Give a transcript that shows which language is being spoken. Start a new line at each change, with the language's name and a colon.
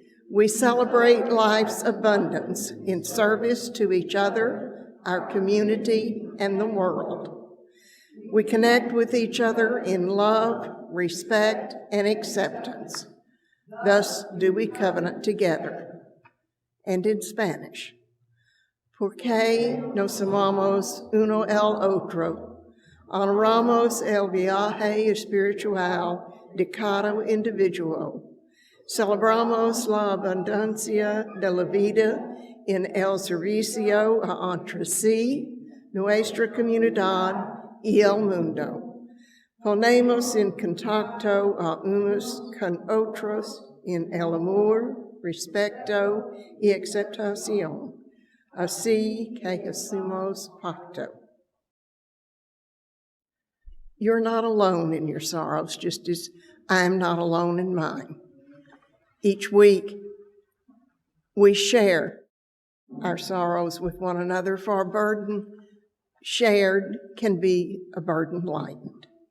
English: We celebrate life's abundance in service to each other, our community, and the world. We connect with each other in love, respect, and acceptance. Thus do we covenant together. And in Spanish,
Spanish: porque nos amamos uno el otro, honoramos el viaje espiritual de cada individuo, celebramos la abundancia de la vida en el servicio a entre sí, nuestra comunidad y el mundo. Ponemos en contacto a unos con otros en el amor, respeto y aceptación, así que hacemos pacto.
English: You're not alone in your sorrows, just as I'm not alone in mine. Each week, we share our sorrows with one another, for our burden shared can be a burden lightened.